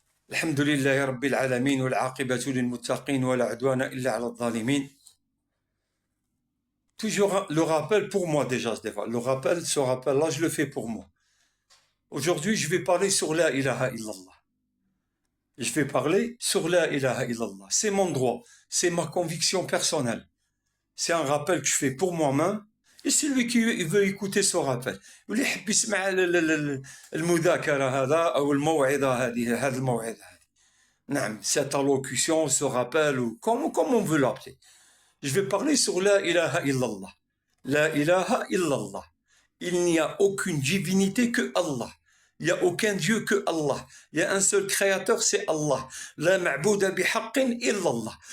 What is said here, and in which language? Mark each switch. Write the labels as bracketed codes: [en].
[ar] الحمد لله رب العالمين والعاقبة للمتقين ولا عدوان إلا على الظالمين. [fr] Toujours le rappel pour moi déjà, le rappel, ce rappel-là, je le fais pour moi. Aujourd'hui, je vais parler sur la ilaha illallah. Je vais parler sur la ilaha illallah. C'est mon droit, c'est ma conviction personnelle. C'est un rappel que je fais pour moi-même. Et celui qui veut écouter ce rappel, [ar] واللي يحب يسمع المذاكرة هذا أو الموعظة هذه هذا الموعظة هذه. [fr] نعم, cette allocution, ce rappel, ou comme on veut l'appeler. Je vais parler sur la ilaha illallah. La ilaha illallah. Il n'y a aucune divinité que Allah. Il n'y a aucun Dieu que Allah. Il y a un seul créateur, c'est Allah. [ar] La ma'bouda bihaqqin illallah.